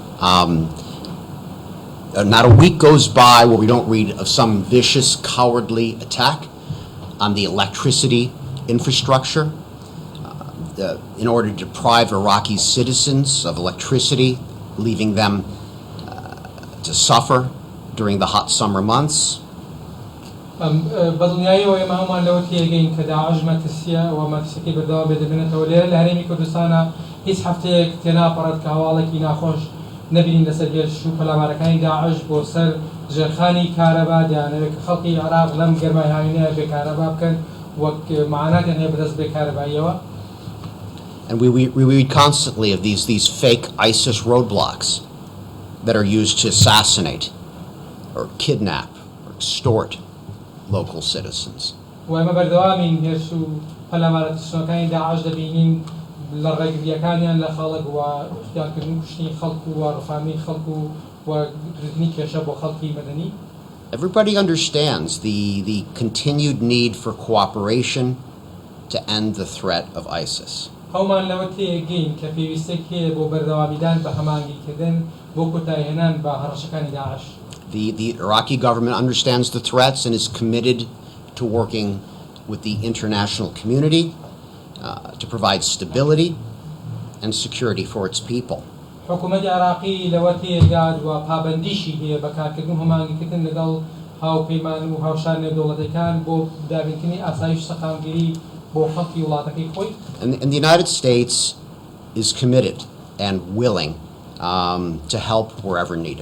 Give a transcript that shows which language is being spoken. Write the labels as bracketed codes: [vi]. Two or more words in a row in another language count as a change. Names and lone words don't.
[en] Not a week goes by where we don't read of some vicious, cowardly attack on the electricity infrastructure in order to deprive Iraqi citizens of electricity, leaving them to suffer during the hot summer months. [ckb] بەدڵنیایی ئەوەیە هەمومان لەوە تێگەین کە داعش مەترسیە و مەترسەکەی بەردەوام بێدەبێنێتەوە لێرە لە هەرێمی کوردستانە هیچ هەفتەیەک تێناپەڕێت کە هەواڵێکی ناخۆش نبینین لەسەر هێرش و پەلامارەکانی داعش بۆ سەر ژێرخانی کارەبا دەیانەوێت کە خەڵکی عێراق لەم گەرمای هاوینەیە بێکارەبا بکەن وەک معناتیان هەیە بەدەست بێکارەباییەوە. [en] And we read constantly of these fake ISIS roadblocks that are used to assassinate or kidnap or extort local citizens. [ckb] و ئێمە بەردەوامین هێرش و پەلامارە تشنەکانی داعش دەبینین لە ڕێگریەکانیان لە خەڵک و اختیارکردن کوشتنی خەڵک و ڕفامی خەڵک و گرتنی کێشە بۆ خەڵکی مەدەنی. [en] Everybody understands the continued need for cooperation to end the threat of ISIS. [ckb] هەومان لەوە تێگەین کە پێویستێک هەیە بۆ بەردەوامیدان بە هەمانگیکردن بۆ کۆتایهێنان بە هەڕەشەکانی داعش. [en] The Iraqi government understands the threats and is committed to working with the international community to provide stability and security for its people. [ckb] حکوومەتی عێراقی لەوە تێگات و پابەندیشی هەیە بەکارکردن هەمانگیکردن لەگەڵ هاوپەیمان و هاوشان نێودەوڵەتەکان بۆ دابینکردنی ئاسایش سەقامگیری بۆ خەڵکی وڵاتەکەی خۆی. [en] And the United States is committed and willing to help wherever needed.